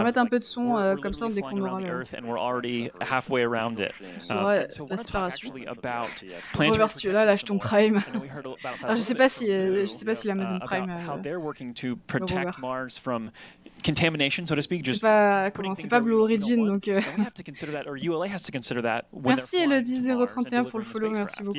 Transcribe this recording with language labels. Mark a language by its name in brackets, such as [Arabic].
[French] Je vais mettre un peu de son comme ça dès qu'on aura le... [English] and we're already halfway around it. [French] La séparation. Reverse, tu lâche ton Prime. Alors, je sais pas si l'Amazon Prime. [English] How they're working to protect Mars from contamination, so to speak. [French] C'est pas Blue Origin, donc. Merci Elodie031 pour le follow, merci beaucoup.